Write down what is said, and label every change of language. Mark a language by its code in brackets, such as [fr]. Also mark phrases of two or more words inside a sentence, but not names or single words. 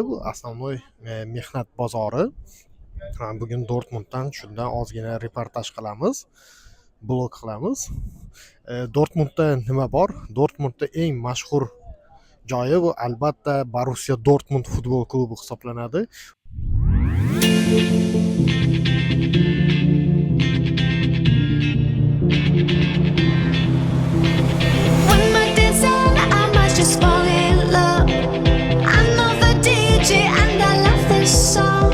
[uz] Bu asosiy mehnat bozori. Bugun Dortmunddan shundan ozgina reportaj qilamiz, blog qilamiz. Dortmundda nima bor? Dortmundda eng mashhur joyi bu albatta Borussia Dortmund futbol klubi hisoblanadi. [en] When my dance on, I might just fall in love. I know the DJ and I love this song.